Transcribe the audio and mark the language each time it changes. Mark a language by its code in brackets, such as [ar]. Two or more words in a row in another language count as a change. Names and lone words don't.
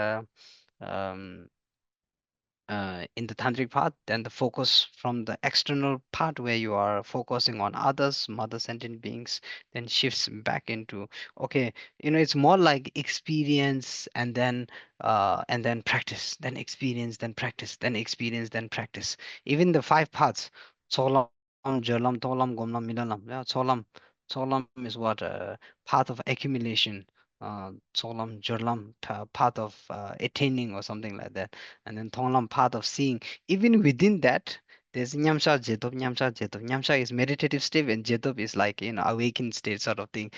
[en] Um, in the tantric path, then the focus from the external part where you are focusing on others, mother sentient beings, then shifts back into, okay, it's more like experience and then practice, then experience, then practice, then experience, then practice. Even the five paths, [bo] ཚོགས་ལམ། སྦྱོར་ལམ། མཐོང་ལམ། སྒོམ་ལམ། མི་སློབ་ལམ. [en] Yeah, cholam is what, path of accumulation. [bo] ཚོགས་ལམ། སྦྱོར་ལམ, [en] path of attaining or something like that, and then Thonglam, path of seeing. Even within that, there's [bo] མཉམ་བཞག རྗེས་ཐོབ། མཉམ་བཞག རྗེས་ཐོབ. [en] Nyamsha is meditative state and Jetop is like, awakened state sort of thing.